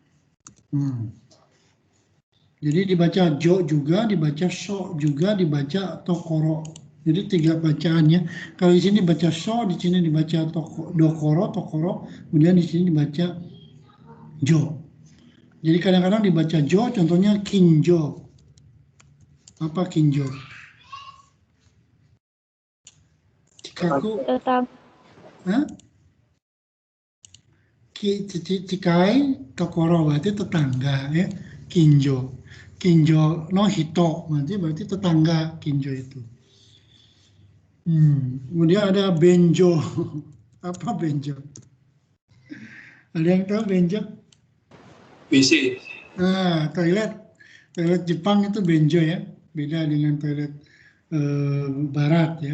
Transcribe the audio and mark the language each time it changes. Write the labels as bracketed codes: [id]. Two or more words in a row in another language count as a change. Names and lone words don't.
[id] Jadi dibaca jo juga, dibaca sho juga, dibaca tokoro. Jadi 3 bacaannya. Kalau di sini baca sho, di sini dibaca tokoro, kemudian di sini dibaca jo. Jadi kadang-kadang dibaca jo, contohnya kinjo. Apa kinjo? Cikaku. Hah? Cikai tokoro berarti tetangga ya. Kinjo. [ja] Kinjo no hito [id] berarti tetangga kinjo itu. Kemudian ada benjo. Apa benjo? Ada yang tahu benjo? WC. Toilet. Toilet Jepang itu benjo ya. Beda dengan toilet barat ya.